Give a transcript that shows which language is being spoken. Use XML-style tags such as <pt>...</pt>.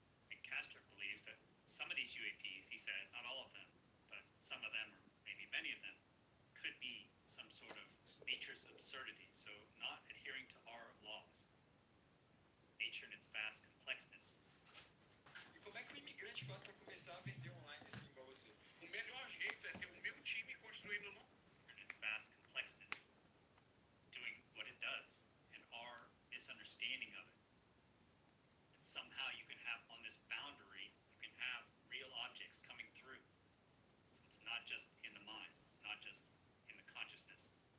<en>And Castro believes that some of these UAPs, he said, not all of them, but some of them, or maybe many of them, could be some sort of nature's absurdity, so not adhering to our laws. Nature in its vast complexness.</en> <pt>E como é que o imigrante faz para começar a vender online assim igual você? O melhor jeito é ter o meu time construindo no...</pt> <en>In its vast complexness, doing what it does, and our misunderstanding of it. And somehow you can have, on this boundary, you can have real objects coming through. So it's not just in the mind, it's not just in the consciousness.</en>